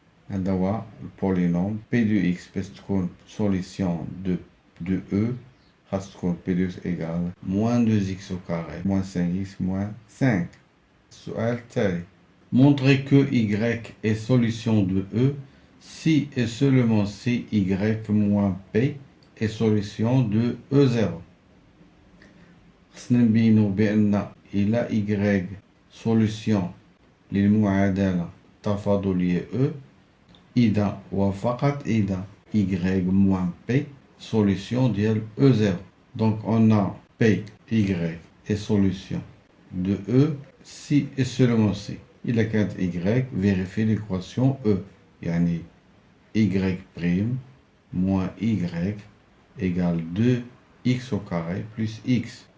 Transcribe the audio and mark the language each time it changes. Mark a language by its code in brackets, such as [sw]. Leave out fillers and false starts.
[ar] هذا هو البولينوم [fr] p de x [ar] باش تكون [fr] solution de E [ar] خاص تكون [fr] p de x égale moins 2x au carré moins 5x moins 5. [ar] السؤال التالي [fr] montrer que y est solution de E si et seulement si y moins p est solution de E0. [ar] خصنا نبينو بأن إلى y solution للمعادلة التفاضلية E إذا وفقط إذا y moins p solution ديال E0. [fr] Donc on a p, y est solution de E si et seulement si. [ar] إذا كانت [fr] y vérifie l'équation E يعني y' moins y égale 2x au carré plus x.